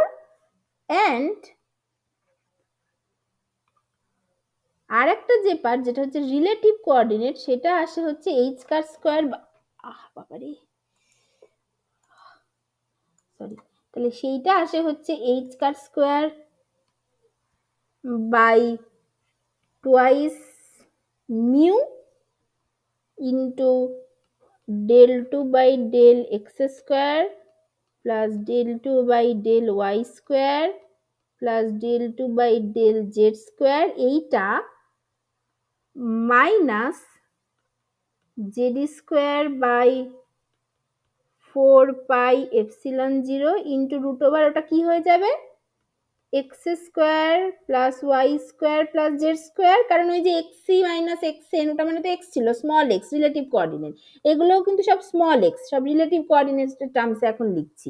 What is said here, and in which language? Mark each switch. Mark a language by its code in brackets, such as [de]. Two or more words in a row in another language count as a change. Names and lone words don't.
[bn] অ্যান্ড আর একটা যে পার্ট যেটা হচ্ছে [en] relative coordinate, [bn] সেটা আসে হচ্ছে [en] h cross square, [bn] বাবারে সরি, তাহলে সেইটা আসে হচ্ছে [en] h cross square by twice mu into del 2 by del x square plus del 2 by del y square plus del 2 by del z square, এইটা [bn] মাইনাস জেড স্কোয়ার বাই 4 পাই এপসিলন 0 ইন্টু রুট ওভার, ওটা কি হয়ে যাবে [en] x square plus y square plus z square, [bn] কারণ ওই যে এক্স সি মাইনাস এক্স এন ওটা মানে তো এক্স ছিল, [en] small x relative coordinate, [bn] এগুলোও কিন্তু সব স্মল এক্স, সব রিলেটিভ কোঅর্ডিনেটের টার্মসে এখন লিখছি।